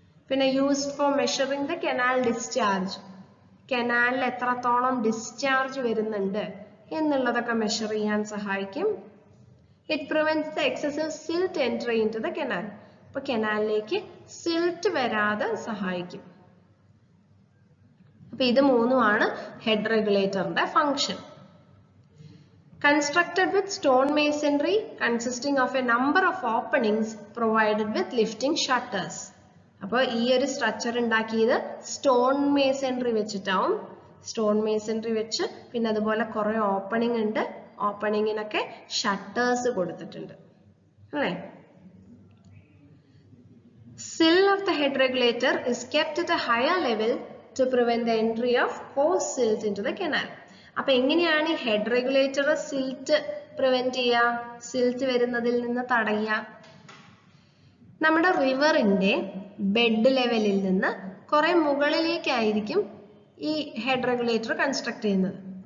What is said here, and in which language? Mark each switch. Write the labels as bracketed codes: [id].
[ml] പിന്നെ [en] Used for measuring the canal discharge. [ml] കനാലിൽ എത്രത്തോളം ഡിസ്ചാർജ് വരുന്നുണ്ട് എന്നുള്ളതൊക്കെ മെഷർ ചെയ്യാൻ സഹായിക്കും. [en] It prevents the excessive silt entry into the canal. [ml] അപ്പൊ കനാലിലേക്ക് സിൽറ്റ് വരാതെ സഹായിക്കും. അപ്പൊ ഇത് മൂന്നുമാണ് ഹെഡ് റെഗുലേറ്ററിന്റെ function. [en] Constructed with stone masonry consisting of a number of openings provided with lifting shutters. [ml] അപ്പോൾ ഈ ഒരു സ്ട്രക്ചർ ഉണ്ടാക്കിയത് സ്റ്റോൺ മേസൺറി വെച്ചിട്ടാവും. സ്റ്റോൺ മേസൺറി വെച്ച് പിന്നെ അതുപോലെ കുറെ ഓപ്പണിംഗ് ഉണ്ട്. ഓപ്പണിങ്ങിനൊക്കെ ഷട്ടേഴ്സ് കൊടുത്തിട്ടുണ്ട്, അല്ലേ? [en] Sill of the head regulator is kept at a higher level to prevent the entry of coarse silt into the canal. [ml] അപ്പൊ എങ്ങനെയാണ് ഈ ഹെഡ് റെഗുലേറ്റർ സിൽറ്റ് പ്രിവെന്റ് ചെയ്യുക, സിൽറ്റ് വരുന്നതിൽ നിന്ന് തടയുക? നമ്മുടെ റിവറിന്റെ ബെഡ് ലെവലിൽ നിന്ന് കുറെ മുകളിലേക്കായിരിക്കും ഈ ഹെഡ് റെഗുലേറ്റർ കൺസ്ട്രക്ട് ചെയ്യുന്നത്.